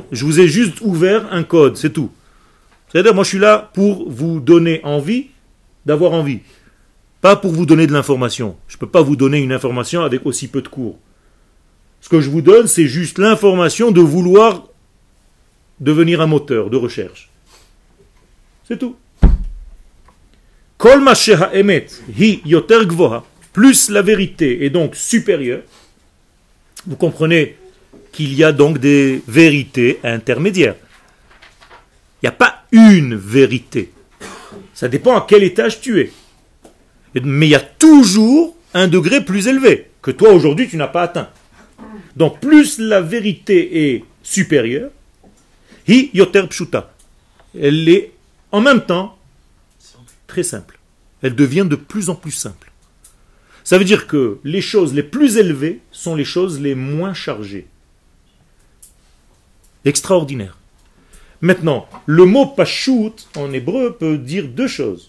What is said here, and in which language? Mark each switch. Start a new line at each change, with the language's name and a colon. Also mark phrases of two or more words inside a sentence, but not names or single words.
French: Je vous ai juste ouvert un code, c'est tout. C'est-à-dire, moi je suis là pour vous donner envie d'avoir envie. Pas pour vous donner de l'information. Je ne peux pas vous donner une information avec aussi peu de cours. Ce que je vous donne, c'est juste l'information de vouloir devenir un moteur de recherche. C'est tout.
Hebrew: כל מה שהאמת היא יותר גבוהה,
French: plus la vérité est donc supérieure. Vous comprenez qu'il y a donc des vérités intermédiaires. Il n'y a pas une vérité. Ça dépend à quel étage tu es. Mais il y a toujours un degré plus élevé que toi aujourd'hui tu n'as pas atteint. Donc plus la vérité est supérieure,
Hebrew: היא יותר פשוטה,
French: elle est en même temps très simple. Elle devient de plus en plus simple. Ça veut dire que les choses les plus élevées sont les choses les moins chargées. Extraordinaire. Maintenant, le mot pashut en hébreu peut dire 2 choses.